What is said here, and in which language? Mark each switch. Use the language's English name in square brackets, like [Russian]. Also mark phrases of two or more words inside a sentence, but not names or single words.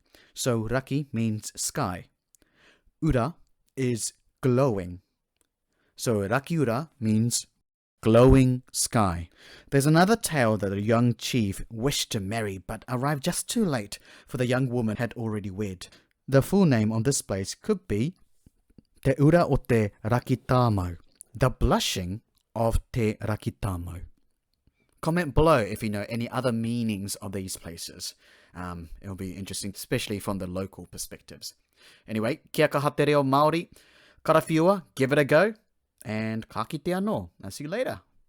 [English] So raki means sky. Ura is glowing. So rakiura means glowing sky. There's another tale that a young chief wished to marry but arrived just too late, for the young woman had already wed. The full name on this place could be Te ura o te rakitāmau, the blushing of te rakitāmau. Comment below if you know any other meanings of these places. It'll be interesting, especially from the local perspectives. Anyway, [Māori] kia kaha te reo Māori. Karawhiua, [English] give it a go. And [Māori] ka kite anō. [English] I'll see you later.